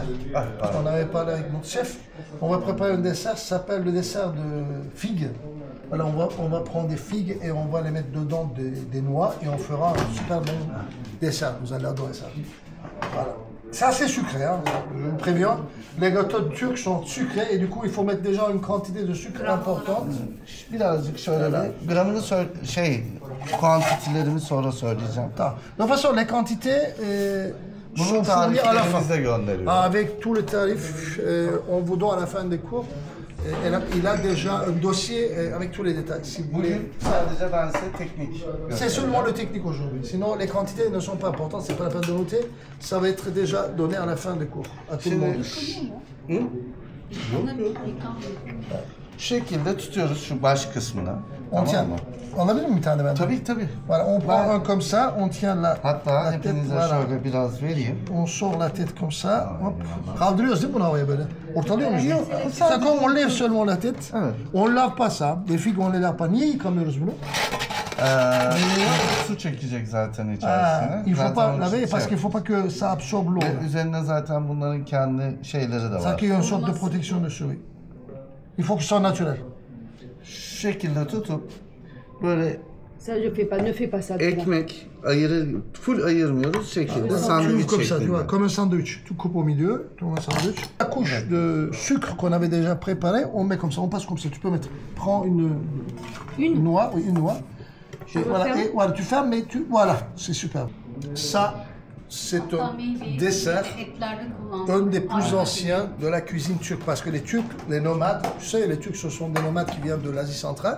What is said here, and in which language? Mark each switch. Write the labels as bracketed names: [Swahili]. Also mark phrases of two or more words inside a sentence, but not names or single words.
[French] On avait parlé avec notre chef, on va préparer un dessert, ça s'appelle le dessert de figues. Voilà, on va prendre des figues et on va les mettre dedans des noix et on fera un super bon dessert, vous allez adorer ça. Voilà. C'est assez sucré, hein, je vous préviens. Les gâteaux turcs sont sucrés et du coup il faut mettre déjà une quantité de sucre importante. [Turkish] Birazcık şöyle de. Gramını kuantitilerimi sonra söyleyeceğim. Tamam. [French] De toute façon, les quantités [Turkish] Bunu [French] sont fournies à la fin. [Turkish] tariflerimize gönderiyoruz. [French] Avec tous les tarifs, on vous donne à la fin des cours. Il a déjà un dossier avec tous les détails. Si vous voulez. [Turkish] Bugün sadece ben size teknik [French] C'est [Turkish] göstereceğim. [French] seulement le technique aujourd'hui. Sinon, les quantités ne sont pas importantes, c'est pas la peine de noter. Ça va être déjà donné à la fin des cours, à tout le monde. [Turkish] Şu şekilde tutuyoruz şu baş kısmına. [French] On tient. [Turkish] Tamam mı? Alabilir miyim bir tane ben? Tabii tabii. [French] Voilà, on prend un comme ça, on tient [Turkish] Hatta [French] la tête, [Turkish] hepinize [French] voilà. [Turkish] şöyle biraz vereyim. [French] On sort la tête comme ça, hop. [Turkish] Kaldırıyoruz değil mi bunu havaya böyle? Ortalıyor muyuz? Yok. [French] C'est comme on lève seulement la tête. [Turkish] Evet. [French] On lave pas ça. Les figues on les lave pas. [Turkish] Niye yıkamıyoruz bunu? Su çekecek zaten Ah, içerisine. [French] il faut [Turkish] Zaten [French] pas [Turkish] onun [French] laver [Turkish] için [French] parce [Turkish] şey [French] qu'il faut pas que ça absorbe l'eau. [Turkish] Ve üzerine zaten bunların kendi şeyleri de [French] Ça [Turkish] var. [French] qu'il y a une sorte de protection dessus, oui. Il faut que ce soit naturel. [Turkish] Şu şekilde tutup böyle [French] Ça, je fais pas, ne fais pas ça. [Turkish] ekmek full ayırmıyoruz şekilde [French] Tu [Turkish] sandviç [French] ouvres comme ça, tu [Turkish] şeklinde. [French] vois, comme un sandwich. Tu coupes au milieu, tu vois un sandwich. La couche de sucre qu'on avait déjà préparée, on met comme ça, on passe comme ça. Tu peux mettre, prends une noix, oui, une noix. Voilà, tu fermes, mais voilà, c'est super. Ça, c'est un dessert, un des plus anciens de la cuisine turque, parce que les Turcs, les nomades, tu sais, les Turcs, ce sont des nomades qui viennent de l'Asie centrale.